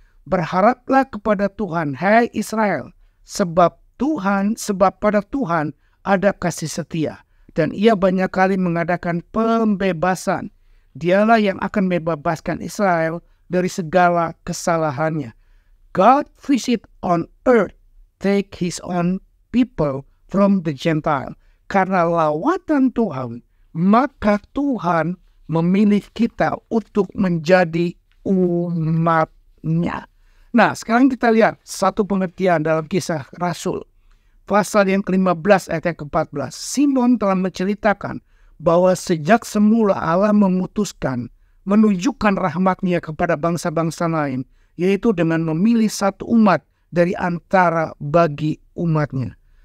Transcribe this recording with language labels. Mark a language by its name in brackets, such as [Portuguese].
[Indonesian] Berharaplah kepada Tuhan, hai Israel, sebab pada Tuhan ada kasih setia, dan Ia banyak kali mengadakan pembebasan. Dialah yang akan membebaskan Israel dari segala kesalahannya. [English] God visit on earth, take his own people from the Gentile. [Indonesian] Karena lawatan Tuhan, maka Tuhan memilih kita untuk menjadi umat-Nya. Nah, sekarang kita lihat satu pengertian dalam Kisah Rasul. Pasal yang ke-15 ayat yang ke-14. Simon telah menceritakan bahwa sejak semula Allah memutuskan menunjukkan rahmat-Nya kepada bangsa-bangsa lain, yaitu dengan memilih satu umat dari antara bagi umat-Nya.